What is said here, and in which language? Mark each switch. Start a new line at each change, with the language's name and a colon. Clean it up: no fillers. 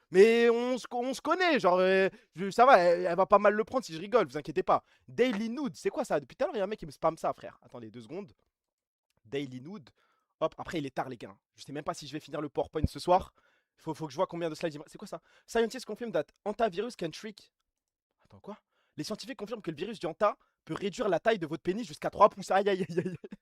French: Mais on se connaît, genre, ça va, elle va pas mal le prendre si je rigole, vous inquiétez pas. Daily Nude, c'est quoi ça? Depuis tout à l'heure, il y a un mec qui me spam ça, frère. Attendez 2 secondes. Daily Nude. Hop, après il est tard les gars. Je sais même pas si je vais finir le PowerPoint ce soir. Faut que je vois combien de slides. C'est quoi ça?
English: Scientists confirm that antivirus can shrink.
French: Attends quoi? Les scientifiques confirment que le virus du Hanta peut réduire la taille de votre pénis jusqu'à 3 pouces. Aïe aïe aïe aïe.